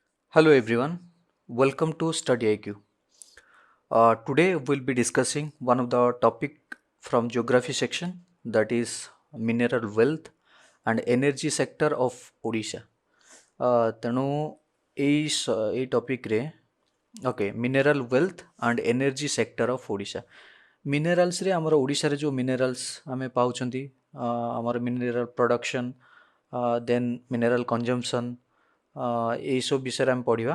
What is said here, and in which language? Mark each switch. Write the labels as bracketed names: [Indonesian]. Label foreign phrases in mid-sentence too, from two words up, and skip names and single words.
[English] Hello everyone, welcome to Study IQ. Today we'll be discussing one of the topic from geography section, that is mineral wealth and energy sector of Odisha. [Odia] ତେଣୁ ଏଇ ଟପିକରେ [English] mineral wealth and energy sector of Odisha. [Odia] ମିନେରାଲ୍ସରେ ଆମର ଓଡ଼ିଶାରେ ଯେଉଁ ମିନେରାଲ୍ସ ଆମେ ପାଉଛନ୍ତି, ଆମର [English] mineral production, then mineral consumption, [Odia] ଏଇସବୁ ବିଷୟରେ ଆମେ ପଢ଼ିବା।